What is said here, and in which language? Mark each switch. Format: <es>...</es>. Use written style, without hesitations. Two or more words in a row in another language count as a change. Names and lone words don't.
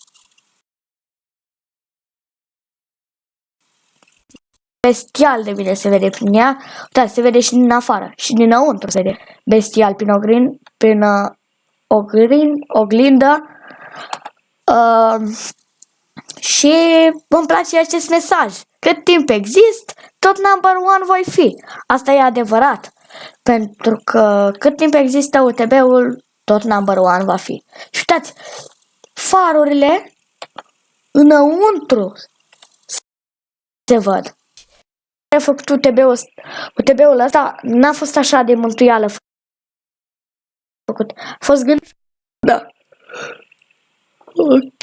<ro>bestial de bine se vede prin ea, dar se vede și din afară și dinăuntru se vede bestial prin oglindă. Și îmi place acest mesaj. Cât timp exist, tot</ro> <en>number one</en> <ro>voi fi. Asta e adevărat. Pentru că cât timp există UTB-ul, tot</ro> <en>number one</en> <ro>va fi. Și uitați, farurile înăuntru se văd. A făcut UTB-ul ăsta n-a fost așa de mântuială făcut. A fost gândit. Da. Ok.</ro>